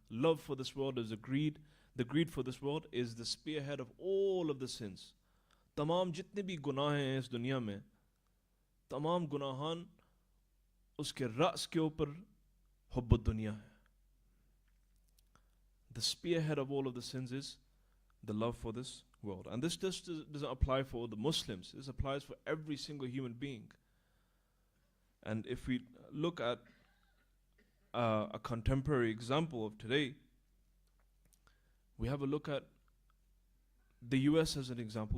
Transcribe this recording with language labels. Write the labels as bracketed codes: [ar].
[en] Love for this world is a greed. The greed for this world is the spearhead of all of the sins. [hi] तमाम जितने भी गुनाह हैं इस दुनिया में, तमाम गुनाहान उसके रअस के ऊपर हुब्ब दुनिया है. [en] The spearhead of all of the sins is the love for this world. And this just doesn't apply for the Muslims. This applies for every single human being. And if we look at a contemporary example of today, we have a look at the US as an example.